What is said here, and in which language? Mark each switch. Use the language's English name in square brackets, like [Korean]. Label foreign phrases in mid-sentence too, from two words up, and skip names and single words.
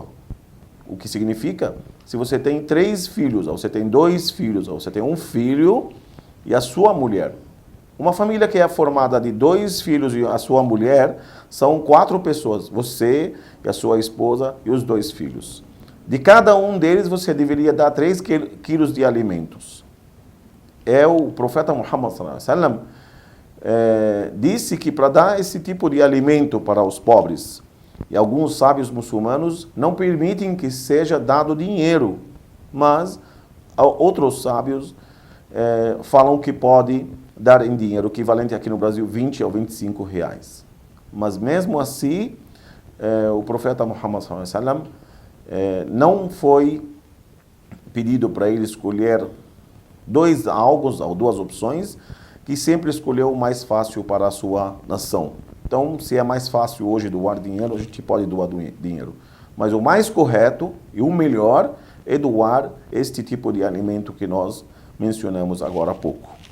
[Portuguese] O que significa, se você tem 3 filhos, ou você tem 2 filhos, ou você tem um filho e a sua mulher. Uma família que é formada de 2 filhos e a sua mulher, são 4 pessoas, você e a sua esposa e os 2 filhos. De cada um deles você deveria dar 3 quilos de alimentos. O profeta Muhammad [Arabic] صلى الله عليه وسلم [Portuguese] disse que para dar esse tipo de alimento para os pobres, e alguns sábios muçulmanos não permitem que seja dado dinheiro, mas outros sábios falam que pode dar em dinheiro, equivalente aqui no Brasil 20 ou 25 reais. Mas mesmo assim, o profeta Muhammad [Arabic] صلى الله عليه وسلم [Portuguese] não foi pedido para ele escolher 2 algos ou 2 opções, que sempre escolheu o mais fácil para a sua nação. Então, se é mais fácil hoje doar dinheiro, a gente pode doar dinheiro. Mas o mais correto e o melhor é doar este tipo de alimento que nós mencionamos agora há pouco.